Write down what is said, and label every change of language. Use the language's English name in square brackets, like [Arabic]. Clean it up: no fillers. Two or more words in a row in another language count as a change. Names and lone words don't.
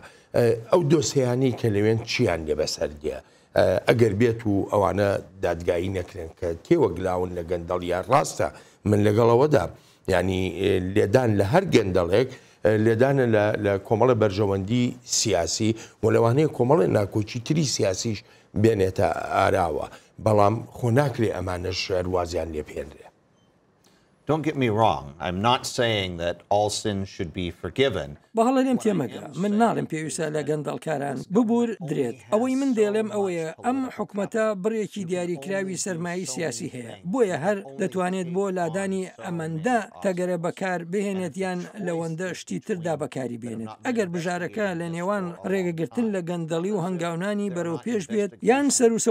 [Central Kurdish] ئەو دۆسەیانەی کە لەوێن چیان لێ بەسەردیە ئەگەر بێت و ئەوانە دادگایی نەکرێن کە تێوەگلاون لە گەندەڵیان ڕاستە من لەگەڵەوەدا ینی لێدان لە هەر گەندەڵێک لێدانە لە کۆمەڵە بەرژەوەندی سیاسی و لەوانەیە کۆمەڵی ناکۆچی تری سیاسیش بێنێتە ئاراوە. بەڵام خۆ ناکرێ ئەمانەش ڕوازیان لێپێنرێ. [English] Don't get me wrong. I'm not saying that all sins should be forgiven. [Central Kurdish] بەهڵە لێم تێمەگە من ناڵم پێویستە لە گەندەڵکاران ببور درێت ئەوەی من دێڵێم ئەوەیە ئەم حکومەتە بڕێکی دیاریکراوی سەرمایی سیاسی هەیە بۆیە هەر دەتوانێت بۆ لادانی ئەمەندە تەگەرە بەکار بهێنێت یان لەوەندە شتی تردا بەکاری بێنێت ئەگەر بژارەکە لە نێوان ڕێگەگرتن لە گەندەڵی و هەنگاونانی بەرەو پێش بێت یان سەر و